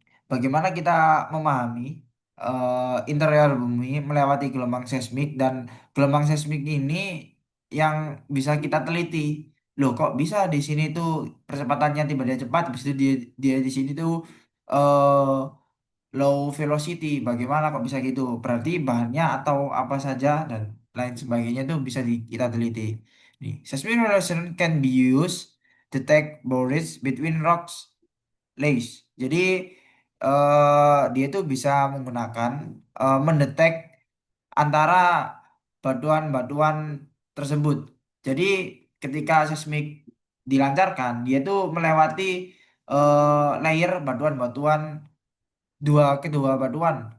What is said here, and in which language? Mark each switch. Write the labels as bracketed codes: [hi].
[id] bagaimana kita memahami interior bumi melewati gelombang seismik dan gelombang seismik ini yang bisa kita teliti. Loh, kok bisa di sini tuh percepatannya tiba-tiba cepat, habis itu dia dia di sini tuh eh low velocity. Bagaimana kok bisa gitu? Berarti bahannya atau apa saja dan lain sebagainya tuh bisa kita teliti. [en] Nih, seismic relation can be used to detect borders between rocks layers. [id] Jadi dia tuh bisa menggunakan mendetek antara batuan-batuan tersebut. Jadi ketika seismik dilancarkan, dia tuh melewati layer batuan-batuan kedua batuan.